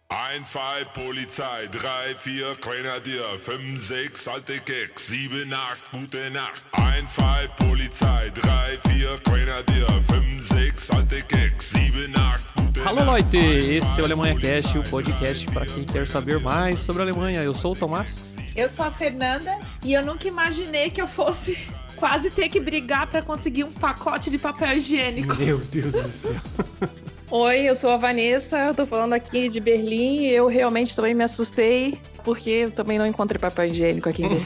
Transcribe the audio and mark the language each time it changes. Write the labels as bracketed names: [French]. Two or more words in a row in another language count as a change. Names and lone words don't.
[German] 1, 2 Polizei, 3, 4 Grenadier, 5, 6 alte Keks, 7, 8 gute Nacht. 1, 2 Polizei, 3, 4 Grenadier, 5, 6 alte Keks, 7, 8 gute Nacht. [Portuguese] Alô, Leute! Esse é o Alemanha Cast, o podcast para quem quer saber mais sobre a Alemanha. Eu sou o Tomás. Eu sou a Fernanda e eu nunca imaginei que eu fosse quase ter que brigar para conseguir um pacote de papel higiênico. Meu Deus do céu. Oi, eu sou a Vanessa, eu tô falando aqui de Berlim e eu realmente também me assustei porque eu também não encontrei papel higiênico aqui em Berlim.